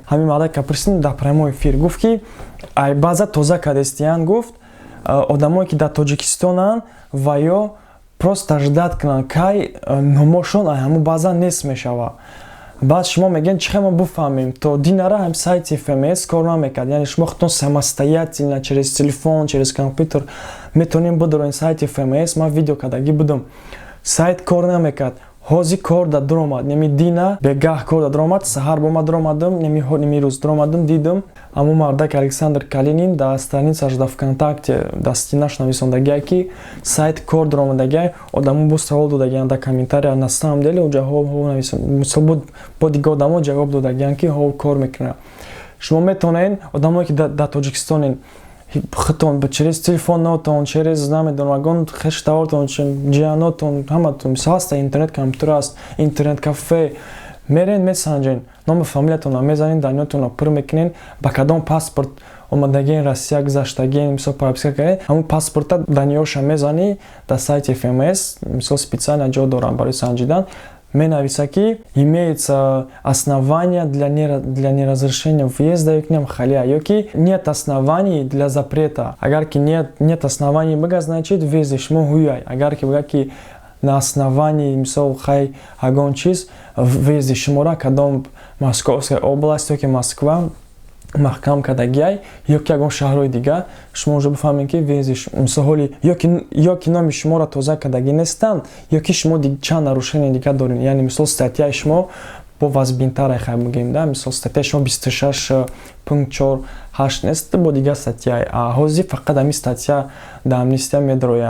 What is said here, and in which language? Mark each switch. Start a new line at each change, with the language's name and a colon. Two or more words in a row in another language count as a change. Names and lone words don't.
Tajik: Ҳамин мардака пурсидем дар
Russian: прямой эфир,
Tajik: гуфт ки ай баъза тоза кадестиян, гуфт одамое ки дар Тоҷикистонан ва ё
Russian: просто ждат
Tajik: кунанд кай номошон ай ҳамун баъза нест мешава. Баъд шумо мегӯед чихе мо буфаҳмем, то динара ҳам сайти ФМС кор намекард, яъне шумо худтон
Russian: самостоятельно через телефон, через компютер
Tajik: метавонем бидорем сайти ФМС. Ман видео кардагӣ будам, сайт кор намекард. Ҳозир кор даромад, неми дина бегаҳ кор даромад, саҳар бома даромадам, неми рӯз даромадам, дидам ҳамун мардак Александр Калинин дар страницаш дар ВКонтакте дар стенаш нависондагиай ки сайт кор даромадагиай, одамо бо савол додагиан дар комментария,
Russian: на самом деле
Tajik: уҷа ҳо нависанд, мисол бо дига одамо ҷавоб додагиан ки ҳо кор мекунад. Шумо метавонед одамое ки дар Тоҷикистонен хитон через телефонотон, через намедонам хештаотон, ҷиянотон, ҳаматон мисол ҳаста, интернет компютер аст, интернет кафе мерен, месанҷен, номи фамилиятонро мезанед, даниётонро пур мекунед, ба кадом паспорт омадагиен, Россия гузаштагиен, мисол прописка кардед, ҳамун паспорта даниёша мезани дар сайти ФМС, мисол специально ҷо дорам барои санҷидан, менависа ки
Russian: имеется основания для неразрешения въезда к ним
Tajik: халия, ё ки
Russian: нет оснований для запрета.
Tajik: Агар ки
Russian: нет оснований
Tajik: бага, значит въезди шумо ҳуяй. Агар ки бага ки
Russian: на основании
Tajik: мисол хай агон чиз въезди шумора кадом Московская область ёки Москва маҳкам кардагиай, ёки ягон шаҳрҳои дига шумо уже бифаҳмед ки въезди мисоли ёки номи шуморо тоза кардагӣ нестанд, ёки шумо чанд нарушение дига доред, яъне мисол статьяи шумо бо вазбинтаре хай мегӯем, да, мисол статьяи шумо 26.48 нест, бо дига статьяи, а ҳозир фақат ҳамин статья дар амнистия медроя.